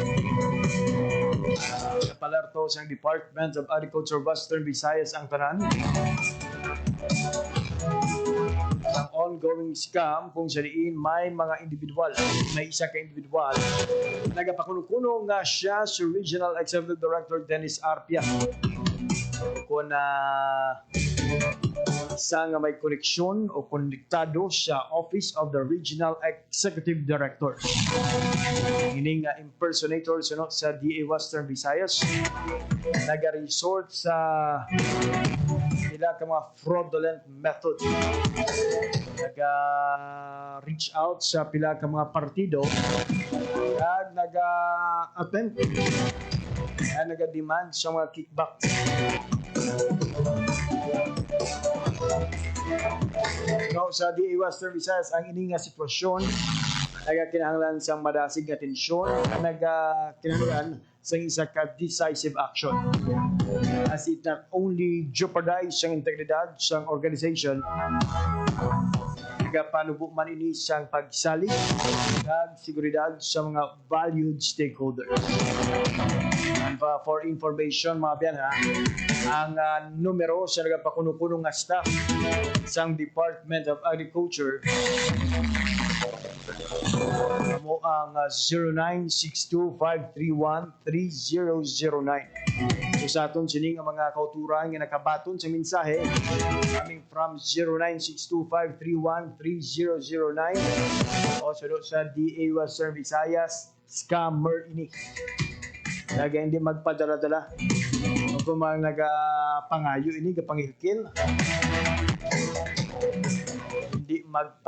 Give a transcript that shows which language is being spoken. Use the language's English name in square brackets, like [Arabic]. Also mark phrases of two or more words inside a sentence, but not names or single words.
[Hiligaynon] Napalarto sa Department of Agriculture Western Visayas ang tanan ang [English] ongoing scam [Hiligaynon] kung saan may mga individual, may isa ka individual nagapakuno-kuno nga siya si Regional Executive Director Dennis Arpia kung isa nga may koneksyon o konektado sa Office of the Regional Executive Director. Ini nga impersonator sa DA Western Visayas naga-resort sa ka mga [English] fraudulent method. [Hiligaynon] Naga-reach out sa pila ka mga partido at naga-attempt at naga-demand sa mga kickback. So, sa DA Western Visayas, ang ini nga sitwasyon nagakinahanglan sa madasig nga tensyon, nagakinahanglan sa isa ka [English] decisive action. As it not only jeopardize [Hiligaynon] ang integridad sa organization, nagapanubo man ini sa pagsalig at seguridad sa mga [English] valued stakeholders. And for information [Hiligaynon] mga biyan ang numero sa nagapakuno-kuno nga staff sa Department of Agriculture mo ang 0962-531-3009. So sa aton sining ang mga kauturan nga nakabaton sa mensahe [English] coming from [Hiligaynon] 0962-531-3009 o sa DA Western Visayas scammer ini. Naga hindi magpadala-dala. Kung mga nagapangayo ini kapangilkin, hindi magpadala-dala.